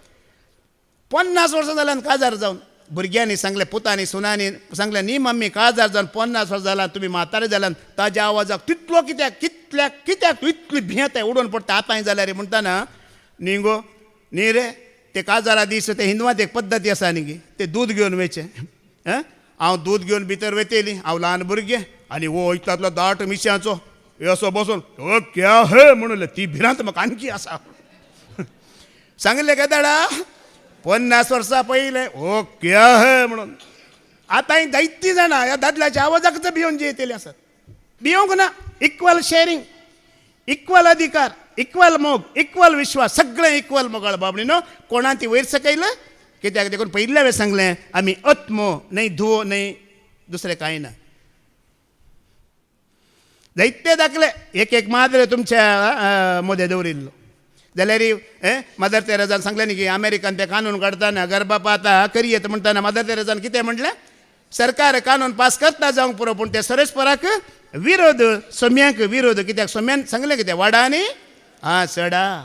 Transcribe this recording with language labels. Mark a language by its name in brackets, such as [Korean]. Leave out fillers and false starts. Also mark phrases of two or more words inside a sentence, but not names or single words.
[Konkani] 50 वर्सां जाल्यान काजार जावन भुरग्यांनी सांगलें पुतांनी सुनांनी सांगलें न्ही मम्मी काजार जावन 50 वर्सां जाल्यान तुमी म्हातारे जाल्यान ताज्या आवाजाक तितलो कित्याक तूं इतली भियेताय उडोवन पडटा आतांय जाल्यार रे म्हणटाना न्ही गो न्ही रे ते काजारा दीस ते हिंदवांत एक पद्दती आसा न्ही ते दूद घेवन वयचें हांव दूद घेवन भितर वयतली हांव ल्हान भुरगें आनी वो इतलो दाट मिश्यांचो असो बसून [Hindi] ओ क्या हे [Konkani] म्हणून ती भिरांत म्हाका आणखी आसा सांगलें काय दाडा 50 वर्सां पयलें [Hindi] ओ क्या हे [Konkani] म्हणून आतांय जायतीं जाणां ह्या दादल्याच्या आवाजाकच भियोन जेयतलीं आसात भियोंक ना [English] equal sharing [Konkani] इक्वल अधिकार इक्वल मोग इक्वल विश्वास सगळें इक्वल मोगाळ बाबडी न्हू कोणा ती वयर सकयल कित्याक देखून पयल्या वेळेस सांगलें आमी आत्मो न्हय धुवो न्हय दुसरें कांय ना जायते दाखले एक माद्रे तुमच्या मोदें दवरिल्लो जाल्यार मदर तेरेजान सांगलें न्ही की अमेरिकान ते कानून काडटाना गर्भपात करी येता म्हणटाना मदर तेरेजान कितें म्हटलें सरकार कानून पास करता जावंक पुरो पूण ते सरेस्पराक विरोध सोम्यांक विरोध कित्याक सोम्यान सांगलें कितें वाडा आनी चडा